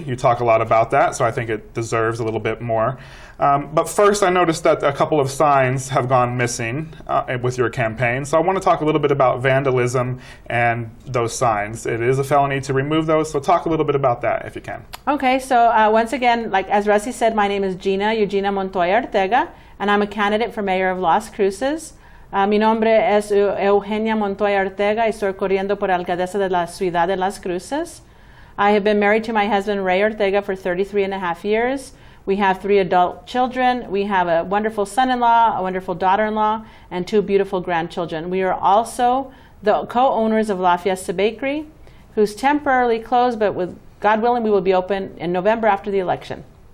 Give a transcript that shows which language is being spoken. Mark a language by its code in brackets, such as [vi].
[en] You talk a lot about that, so I think it deserves a little bit more. But first, I noticed that a couple of signs have gone missing with your campaign. So I want to talk a little bit about vandalism and those signs. It is a felony to remove those, so talk a little bit about that if you can. Okay, so once again, like as Rusty said, my name is Gina Montoya Ortega, and I'm a candidate for mayor of Las Cruces. [es] Mi nombre es Eugenia Montoya Ortega y estoy corriendo por alcaldesa de la ciudad de Las Cruces. [en] I have been married to my husband Ray Ortega for 33 and a half years. We have 3 adult children. We have a wonderful son-in-law, a wonderful daughter-in-law, and 2 beautiful grandchildren. We are also the co-owners of La Fiesta Bakery, who's temporarily closed, but with God willing, we will be open in November after the election.